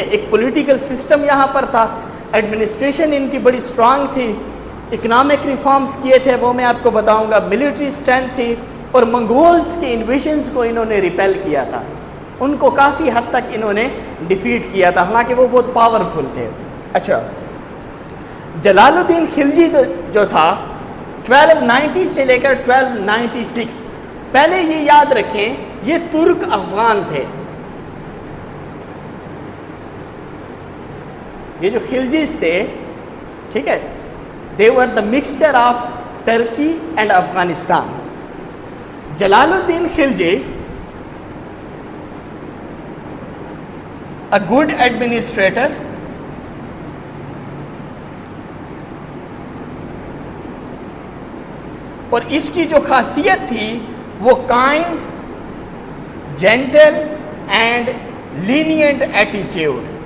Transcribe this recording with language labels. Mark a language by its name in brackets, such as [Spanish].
[Urdu] ایک political system یہاں پر تھا, ایڈمنسٹریشن ان کی بڑی اسٹرانگ تھی, اکنامک ریفارمز کیے تھے وہ میں آپ کو بتاؤں گا, ملٹری اسٹرینتھ تھی, اور منگولز کے انویژنز کو انہوں نے ریپیل کیا تھا, ان کو کافی حد تک انہوں نے ڈیفیٹ کیا تھا, حالانکہ وہ بہت پاورفل تھے. اچھا, جلال الدین خلجی جو تھا 1290 سے لے کر 1296, پہلے یہ یاد رکھیں یہ ترک افغان تھے. یہ جو خلجیز تھے, ٹھیک ہے, [English] they were the mixture of Turkey and Afghanistan. [Urdu] Jalal Uddin Khilji, [English] a good administrator, [Urdu] اور اس کی جو خاصیت تھی وہ [English] Kind, gentle and lenient ایٹیچیوڈ.